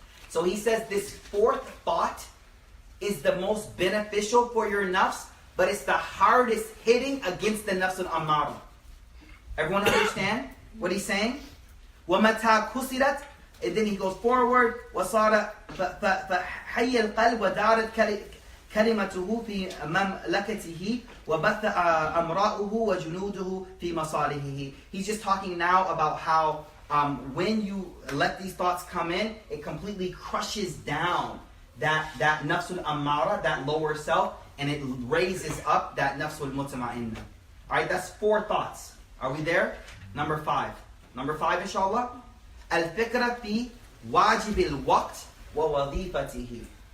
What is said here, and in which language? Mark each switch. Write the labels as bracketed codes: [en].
[en] So he says this 4th thought is the most beneficial for your nafs, but it's the hardest hitting against the nafs al-amara. Everyone understand what he's saying? [ar] وَمَتَى كُسِرَتْ. [en] And then he goes forward. [ar] وَصَارَ فَحَيَّ الْقَلْبِ وَدَارَتْ كلمته في مملكته وبث أمراؤه وجنوده في مصالحه. [en] He's just talking now about how when you let these thoughts come in, it completely crushes down that nafsul amara, that lower self, and it raises up that nafsul mutma'inna. Alright, that's 4 thoughts. Are we there? Number 5. Number 5, inshallah. [ar] Al-fikra fi wajib al-waqt wa wadhifatihi.